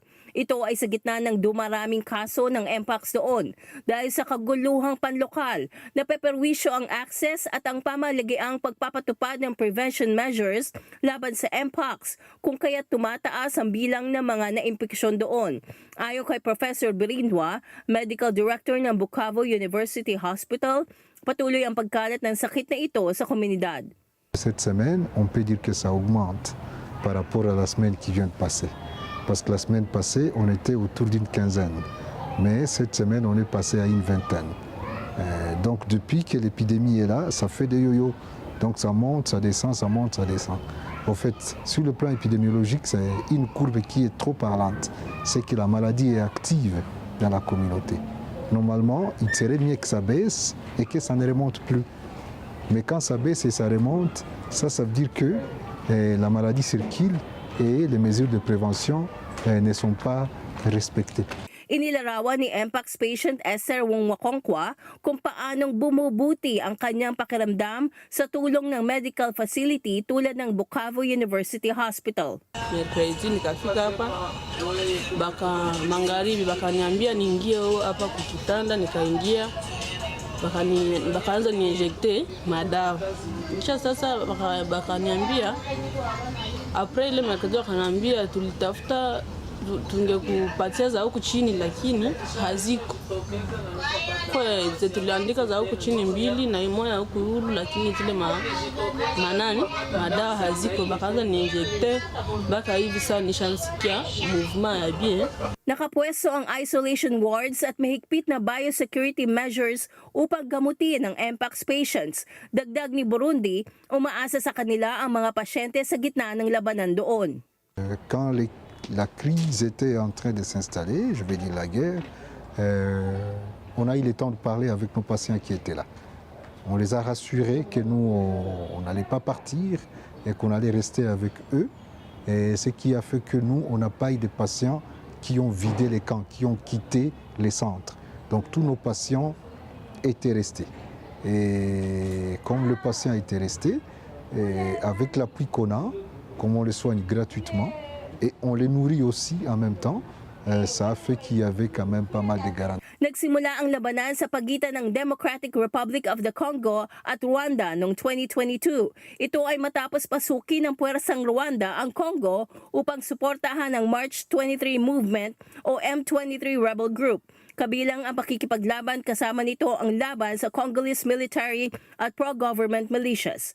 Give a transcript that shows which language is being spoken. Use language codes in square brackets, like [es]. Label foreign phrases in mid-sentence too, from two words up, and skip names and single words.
[tl] Ito ay sa gitna ng dumaraming kaso ng Mpox doon dahil sa kaguluhang panlokal na peperwisyo ang access at ang pamalagiang pagpapatupad ng [en] prevention measures [tl] laban sa Mpox kung kaya't tumataas ang bilang ng mga naimpeksyon doon. Ayon kay Professor Birindwa, [en] Medical Director [tl] ng Bukavu University Hospital, patuloy ang pagkalat ng sakit na ito sa komunidad. [fr] Cette semaine, on peut dire que ça augmente par rapport à la semaine qui vient de passer. Parce que la semaine passée, on était autour d'une quinzaine. Mais cette semaine, on est passé à une vingtaine. Donc depuis que l'épidémie est là, ça fait des yo-yo. Donc ça monte, ça descend, ça monte, ça descend. En fait, sur le plan épidémiologique, c'est une courbe qui est trop parlante. C'est que la maladie est active dans la communauté. Normalement, il serait mieux que ça baisse et que ça ne remonte plus. Mais quand ça baisse et ça remonte, ça veut dire que la maladie circule et les mesures de prévention ne sont pas respectées. [tl] Inilarawan ni Mpox patient Esther Wongwakonkwa kung paanong bumubuti ang kanyang pakiramdam sa tulong ng [en] medical facility [tl] tulad ng Bukavu University Hospital. [sw] Mercredi nikafika hapa magharibi bakaniambia niingie hapa kukitanda, nikaingia bakaanza niinjekte madawa. Kisha sasa bakaniambia April ile mercredi wakaniambia tulitafuta tungekupatia za huku chini lakini haziko. Kwa hiyo tuliandika za huku chini 2 na moja huku huru lakini zile madawa haziko. Bakaanza niinjekte baka hivi sasa nishansikia movement ya bien. [tl] Nakapwesto ang [en] isolation wards [tl] at mahigpit na [en] biosecurity measures [tl] upang gamutin ang Mpox patients. Dagdag ni Burundi, umaasa sa kanila ang mga pasyente sa gitna ng labanan doon. [fr] Quand la crise était en train de s'installer, je vais dire la guerre, on a eu le temps de parler avec nos patients qui étaient là. On les a rassurés que nous, on n'allait pas partir et qu'on allait rester avec eux. Et ce qui a fait que nous, on n'a pas eu de patients qui ont vidé les camps, qui ont quitté les centres. Donc tous nos patients étaient restés. Et comme le patient était resté, avec l'appui qu'on a, comme on les soigne gratuitement, et on les nourrit aussi en même temps, ça a fait qu'il y avait quand même pas mal de garanties. [tl] Nagsimula ang labanan sa pagitan ng Democratic Republic of the Congo at Rwanda noong 2022. Ito ay matapos pasukin ng puwersang Rwanda ang Congo upang suportahan ang March 23 Movement o M23 [en] rebel group. [tl] Kabilang ang pakikipaglaban kasama nito ang laban sa [en] Congolese military [tl] at [en] pro-government militias.